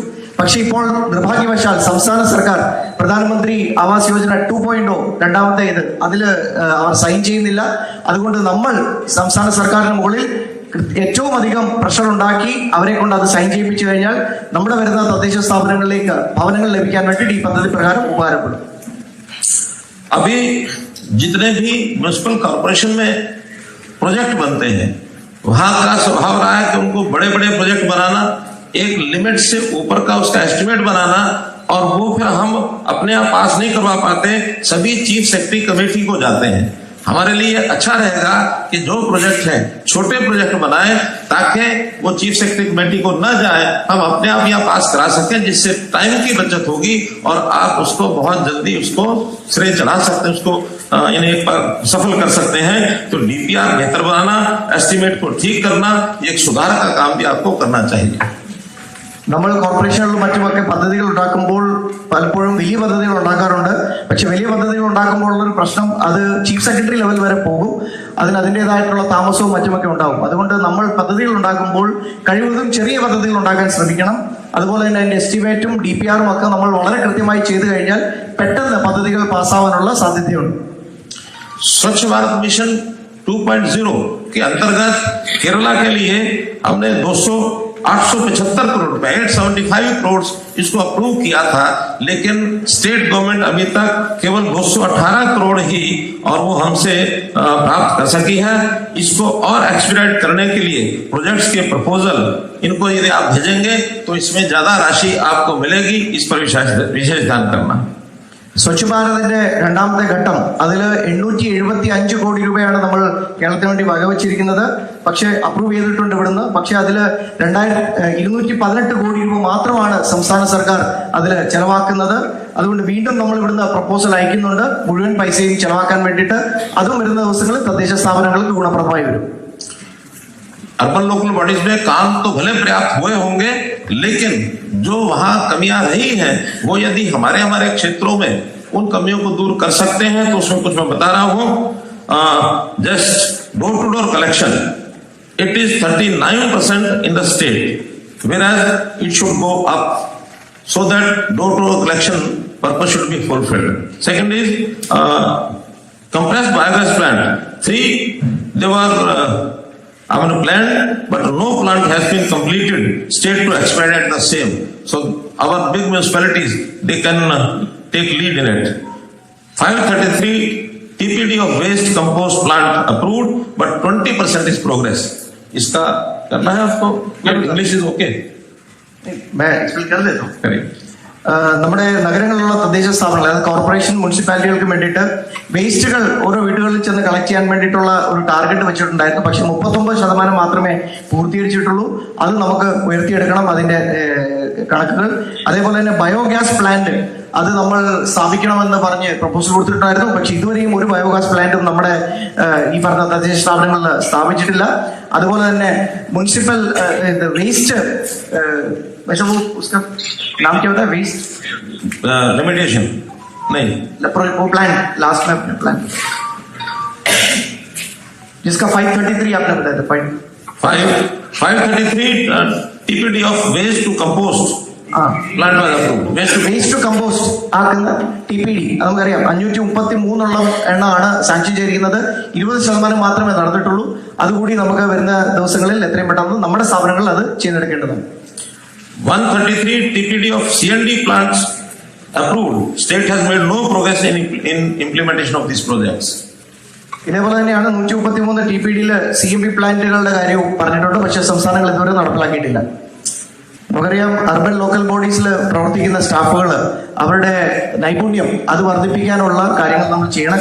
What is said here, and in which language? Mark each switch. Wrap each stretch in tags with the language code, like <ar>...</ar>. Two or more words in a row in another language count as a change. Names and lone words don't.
<ml>പക്ഷേ ഇപ്പോൾ നിർഭാഗ്യവശാൽ സംസ്ഥാന സർക്കാർ പ്രധാനമന്ത്രി ആവാസ് യോജന 2.0 രണ്ടാമത്തെ അതിൽ അവർ സൈൻ ചെയ്യുന്നില്ല. അതുകൊണ്ട് നമ്മൾ സംസ്ഥാന സർക്കാരിന് മുകളിൽ ഏറ്റവും അധികം പ്രഷർ ഉണ്ടാക്കി അവരെ കൊണ്ട് അത് സൈൻ ചെയ്യിപ്പിച്ചു കഴിഞ്ഞാൽ നമ്മുടെ വരുന്ന തദ്ദേശ സ്ഥാപനങ്ങളിലേക്ക് ഭവനങ്ങൾ ലഭിക്കാൻ വേണ്ടി ഈ പദ്ധതി പ്രകാരം ഉപകാരപ്പെടും.</ml> <hi>अभी जितने भी</hi> <en>municipal corporation</en> <hi>में प्रोजेक्ट बनते हैं वहां का स्वभाव रहा है कि उनको बड़े बड़े प्रोजेक्ट बनाना, एक लिमिट से ऊपर का उसका एस्टिमेट बनाना, और वो फिर हम अपने आप पास नहीं करवा पाते, सभी</hi> <en>chief secretary committee</en> <hi>को जाते हैं। हमारे लिए अच्छा रहेगा कि जो प्रोजेक्ट है छोटे प्रोजेक्ट बनाए ताकि वो</hi> <en>chief secretary committee</en> <hi>को न जाए, हम अपने आप यहाँ पास करा सकें, जिससे टाइम की बचत होगी और आप उसको बहुत जल्दी उसको श्रेय चढ़ा सकते हैं, उसको इन्हें सफल कर सकते हैं। तो DPR बेहतर बनाना, एस्टिमेट को ठीक करना, एक सुधार का काम भी आपको करना चाहिए।</hi> <ml>നമ്മൾ കോർപ്പറേഷനുകളിലും മറ്റുമൊക്കെ പദ്ധതികൾ ഉണ്ടാക്കുമ്പോൾ പലപ്പോഴും വലിയ പദ്ധതികൾ ഉണ്ടാക്കാറുണ്ട്. പക്ഷെ വലിയ പദ്ധതികൾ ഉണ്ടാക്കുമ്പോൾ ഉള്ളൊരു പ്രശ്നം, അത്</ml> <en>chief secretary level</en> <ml>വരെ പോകും. അതിൻ്റെതായിട്ടുള്ള താമസവും മറ്റുമൊക്കെ ഉണ്ടാവും. അതുകൊണ്ട് നമ്മൾ പദ്ധതികൾ ഉണ്ടാക്കുമ്പോൾ കഴിവതും ചെറിയ പദ്ധതികൾ ഉണ്ടാക്കാൻ ശ്രമിക്കണം. അതുപോലെ തന്നെ അതിൻ്റെ എസ്റ്റിമേറ്റും DPR-ഉം ഒക്കെ നമ്മൾ വളരെ കൃത്യമായി ചെയ്തു കഴിഞ്ഞാൽ പെട്ടെന്ന് പദ്ധതികൾ പാസ്സാവാനുള്ള സാധ്യതയുണ്ട്.</ml> <hi>स्वच्छ भारत मिशन 2.0 के अंतर्गत केरला के लिए हमने 875 करोड़ रुपए 875 करोड़ इसको अप्रूव किया था, लेकिन</hi> <en>state government</en> <hi>अभी तक केवल 218 करोड़ ही और वो हमसे प्राप्त कर सकी है। इसको और एक्सपीडाइट करने के लिए प्रोजेक्ट्स के प्रपोजल इनको यदि आप भेजेंगे तो इसमें ज्यादा राशि आपको मिलेगी, इस पर विशेष ध्यान करना।</hi> <ml>സ്വച്ഛ് ഭാരതിന്റെ രണ്ടാമത്തെ ഘട്ടം അതിൽ 875 കോടി രൂപയാണ് നമ്മൾ കേരളത്തിന് വേണ്ടി വകവച്ചിരിക്കുന്നത്. പക്ഷേ അപ്രൂവ് ചെയ്തിട്ടുണ്ട് ഇവിടുന്ന്. പക്ഷെ അതിൽ 218 കോടി രൂപ മാത്രമാണ് സംസ്ഥാന സർക്കാർ അതിൽ ചെലവാക്കുന്നത്. അതുകൊണ്ട് വീണ്ടും നമ്മൾ ഇവിടുന്ന് പ്രപ്പോസൽ അയക്കുന്നുണ്ട് മുഴുവൻ പൈസയും ചെലവാക്കാൻ വേണ്ടിയിട്ട്. അതും വരുന്ന ദിവസങ്ങളിൽ തദ്ദേശ സ്ഥാപനങ്ങൾക്ക് ഗുണപ്രദമായി വരും.</ml> <en>urban local bodies</en> <hi>में काम तो भले पर्याप्त हुए होंगे, लेकिन जो वहां कमियां रही हैं वो यदि हमारे क्षेत्रों में उन कमियों को दूर कर सकते हैं तो उसमें कुछ मैं बता रहा हूं.</hi> <en>just door to door collection, it is 39% in the state, whereas it should go up so that door to door collection purpose should be fulfilled. Second is compressed biogas plant. 3 they were planned, but no plant has been completed. State to expedite the same. So our big municipalities, they can take lead in it. 533 TPD of waste compost plant approved, but 20% is progress.</en> <hi>इसका करना है आपको?</hi> <en>English is okay.</en> <hi>मैं एक्सप्लेन कर देता हूँ.</hi> <en>Correct.</en> <ml>നമ്മുടെ നഗരങ്ങളിലുള്ള തദ്ദേശ സ്ഥാപനങ്ങൾ, അതായത് കോർപ്പറേഷൻ, മുനിസിപ്പാലിറ്റികൾക്ക് വേണ്ടിയിട്ട് വേസ്റ്റുകൾ ഓരോ വീടുകളിൽ ചെന്ന് കളക്ട് ചെയ്യാൻ വേണ്ടിയിട്ടുള്ള ഒരു ടാർഗറ്റ് വെച്ചിട്ടുണ്ടായിരുന്നു. പക്ഷെ 39% മാത്രമേ പൂർത്തീകരിച്ചിട്ടുള്ളൂ. അത് നമുക്ക് ഉയർത്തിയെടുക്കണം, അതിന്റെ കണക്കുകൾ. അതേപോലെ തന്നെ</ml> <en>biogas plant</en> <ml>അത് നമ്മൾ സ്ഥാപിക്കണമെന്ന് പറഞ്ഞ് പ്രപ്പോസൽ കൊടുത്തിട്ടുണ്ടായിരുന്നു. പക്ഷെ ഇതുവരെയും ഒരു</ml> <en>biogas plant</en> <ml>നമ്മുടെ ഈ പറഞ്ഞ തദ്ദേശ സ്ഥാപനങ്ങളിൽ സ്ഥാപിച്ചിട്ടില്ല. അതുപോലെ തന്നെ മുനിസിപ്പൽ വേസ്റ്റ്</ml> <hi>वैसे वो उसका नाम क्या होता है? वेस्ट रेमिडिएशन नहीं, वो प्लान लास्ट में अपने प्लान जिसका 533 आपने बताया था.</hi> <en>533 TPD of waste to compost plant was approved. Waste to compost</en> <ml>ആക്കുന്ന TPD നമുക്കറിയാം 533 എണ്ണമാണ് സാങ്ഷൻ ചെയ്തിരിക്കുന്നത്. 20% മാത്രമേ നടന്നിട്ടുള്ളൂ. അതുകൂടി നമുക്ക് വരുന്ന ദിവസങ്ങളിൽ എത്രയും പെട്ടെന്ന് നമ്മുടെ സ്ഥാപനങ്ങളിൽ അത് ചെയ്തെടുക്കേണ്ടതാണ്.</ml> <en>133 TPD of CND plants approved. State has made no progress in implementation of these projects.</en> <ml>ഇതേപോലെ തന്നെയാണ് 133 TPD CMP പ്ലാന്റുകളുടെ കാര്യവും പറഞ്ഞിട്ടുണ്ട്. പക്ഷേ സംസ്ഥാനങ്ങൾ ഇതുവരെ നടപ്പിലാക്കിയിട്ടില്ല. നമുക്കറിയാം</ml> <en>urban local bodies</en> <ml>പ്രവർത്തിക്കുന്ന സ്റ്റാഫുകൾ അവരുടെ നൈപുണ്യം അത് വർദ്ധിപ്പിക്കാനുള്ള കാര്യങ്ങൾ നമ്മൾ ചെയ്യണം.</ml>